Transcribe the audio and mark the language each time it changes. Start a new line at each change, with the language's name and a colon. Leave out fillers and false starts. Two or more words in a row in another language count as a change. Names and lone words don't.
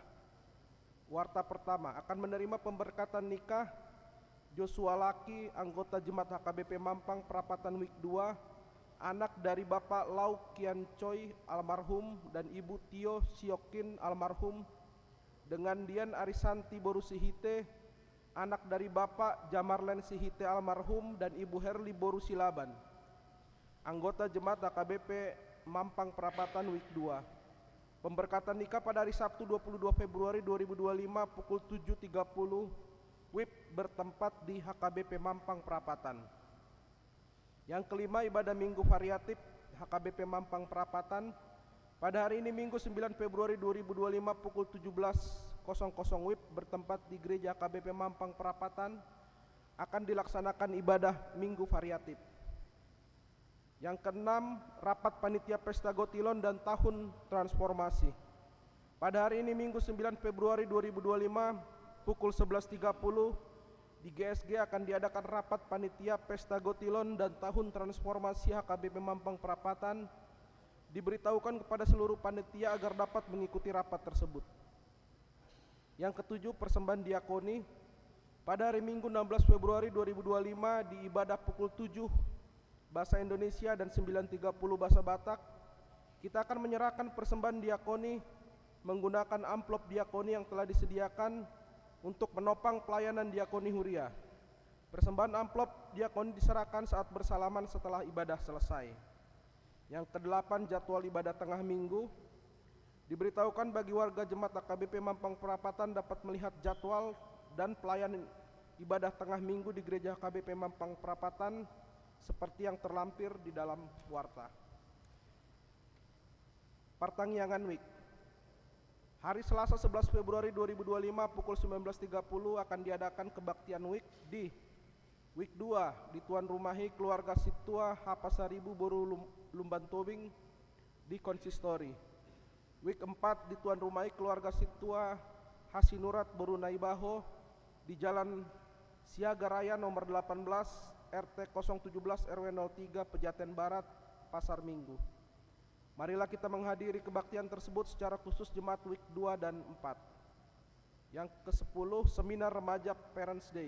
Indonesian: Warta pertama, akan menerima pemberkatan nikah Joshua Laki, anggota Jemaat HKBP Mampang Prapatan Week 2, anak dari Bapak Lau Kian Choi almarhum dan Ibu Tio Siokin almarhum, dengan Dian Arisanti Boru Sihite, anak dari Bapak Jamarlen Sihite almarhum dan Ibu Herli Boru Silaban, anggota Jemaat HKBP Mampang Prapatan Week 2. Pemberkatan nikah pada hari Sabtu 22 Februari 2025 pukul 7.30 WIB bertempat di HKBP Mampang Prapatan. Yang kelima, ibadah Minggu variatif HKBP Mampang Prapatan. Pada hari ini Minggu 9 Februari 2025 pukul 17.00 WIB bertempat di Gereja HKBP Mampang Prapatan akan dilaksanakan ibadah Minggu variatif. Yang keenam, rapat panitia Pesta Gotilon dan Tahun Transformasi. Pada hari ini Minggu 9 Februari 2025 pukul 11.30 di GSG akan diadakan rapat panitia Pesta Gotilon dan Tahun Transformasi HKBP Mampang Prapatan. Diberitahukan kepada seluruh panitia agar dapat mengikuti rapat tersebut. Yang ketujuh, persembahan diakoni. Pada hari Minggu 16 Februari 2025 di ibadah pukul 7 bahasa Indonesia dan 9.30 bahasa Batak, kita akan menyerahkan persembahan diakoni menggunakan amplop diakoni yang telah disediakan untuk menopang pelayanan diakoni Huria. Persembahan amplop diakoni diserahkan saat bersalaman setelah ibadah selesai. Yang kedelapan, jadwal ibadah tengah minggu. Diberitahukan bagi warga Jemaat HKBP Mampang Prapatan dapat melihat jadwal dan pelayanan ibadah tengah minggu di Gereja HKBP Mampang Prapatan seperti yang terlampir di dalam warta. Pertanggiangan Week. Hari Selasa 11 Februari 2025 pukul 19.30 akan diadakan kebaktian Week di Week 2 di Tuan Rumahi Keluarga Situa Hapasaribu Boru Lumban Tobing di Konsistori. Week 4 di tuan rumai keluarga Situa Hasinurat Borunai Baho di Jalan Siaga Raya nomor 18 RT 017 RW 03 Pejaten Barat, Pasar Minggu. Marilah kita menghadiri kebaktian tersebut secara khusus Jemaat Week 2 dan 4. Yang ke-10, Seminar Remaja
English: Parents Day.